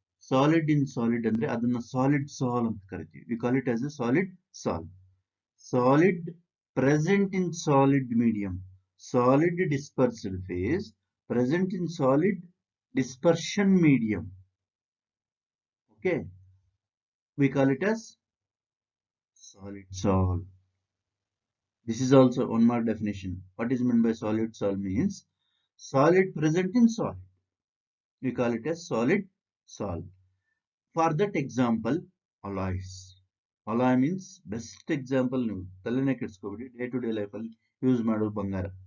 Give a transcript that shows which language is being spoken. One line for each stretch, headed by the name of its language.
English: solid in solid
Kannada: ಅಂದ್ರೆ ಅದನ್ನ solid ಸಾಲ್ ಅಂತ ಕರಿತೀವಿ.
English: We call it as a solid sol. Solid present in solid medium, solid dispersed phase present in solid dispersion medium. Okay, we call it as solid sol. This is also 1 mark definition. What is meant by solid sol? Means solid present in solid. We call it as solid sol. For that example, alloys. Alloy means best example.
Kannada: ನೀವು ತಲೆನೇ ಕೆಡಿಸ್ಕೋಬೇಡಿ,
English: day to day life
Kannada: ಅಲ್ಲಿ use ಮಾಡೋ ಬಂಗಾರ.